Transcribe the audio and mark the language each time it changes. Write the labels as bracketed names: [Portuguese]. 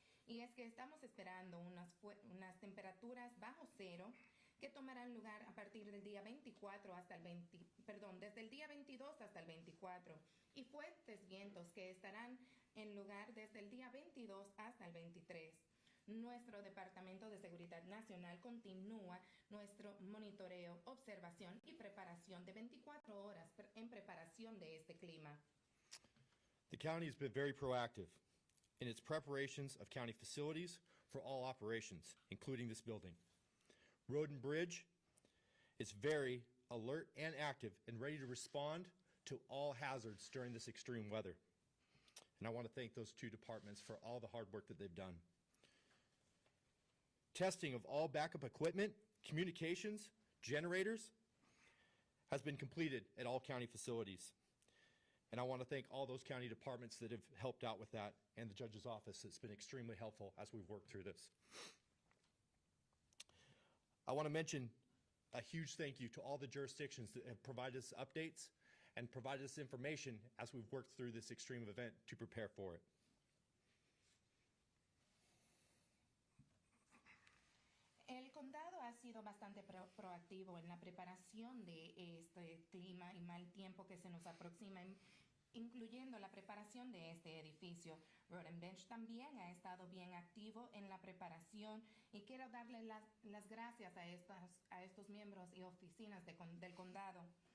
[Spanish] Y es que estamos esperando unas temperaturas bajo cero que tomarán lugar a partir del día 24 hasta desde el día 22 hasta el 24, y fuertes vientos que estarán en lugar desde el día 22 hasta el 23. Nuestro Departamento de Seguridad Nacional continúa nuestro monitoreo, observación y preparación de 24 horas en preparación de este clima. [English] The county has been very proactive in its preparations of county facilities for all operations, including this building. Road and Bridge is very alert and active and ready to respond to all hazards during this extreme weather. And I want to thank those two departments for all the hard work that they've done. Testing of all backup equipment, communications, generators has been completed at all county facilities. And I want to thank all those county departments that have helped out with that, and the judge's office. It's been extremely helpful as we've worked through this. I want to mention a huge thank you to all the jurisdictions that have provided us updates and provided us information as we've worked through this extreme event to prepare for it. [Spanish] El condado ha sido bastante proactivo en la preparación de este clima y mal tiempo que se nos aproxima, incluyendo la preparación de este edificio. Road and Bench también ha estado bien activo en la preparación, y quiero darle las gracias a estos miembros y oficinas del condado.